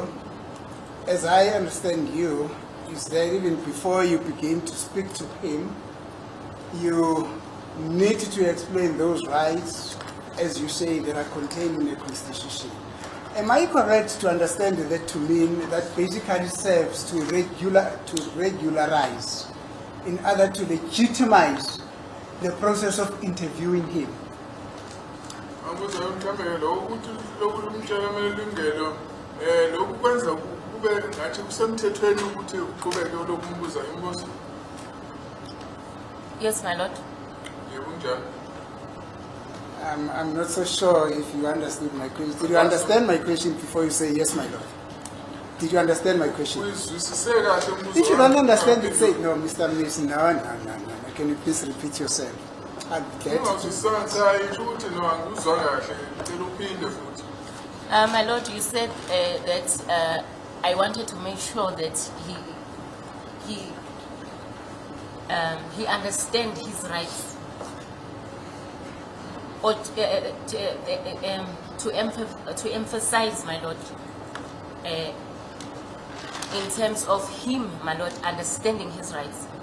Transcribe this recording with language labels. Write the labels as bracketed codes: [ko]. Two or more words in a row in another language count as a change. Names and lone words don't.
[en] As I understand you, is that even before you begin to speak to him, you need to explain those rights, as you say, that are contained in the Constitution. Am I correct to understand that to mean that basically serves to regularize, in order to legitimize the process of interviewing him? [nd] Angibuza mhlawumbe lo ukuthi lokulumtshela amalungelo lokhu kwenza kube ngathi kusemthethweni ukuthi uqhubeke lokumbuza imibuzo. [en] Yes, my lord. [nd] Yebo kunjalo. [en] I'm not so sure if you understood my question. Did you understand my question before you say yes, my lord? Did you understand my question? [nd] Uyizwisise kahle umbuzo. [en] If you don't understand it, say no, Mr. Mason. No. Can you please repeat yourself? I'm glad to. My lord, you said that I wanted to make sure that he understand his rights, or to emphasize, my lord, in terms of him, my lord, understanding his rights.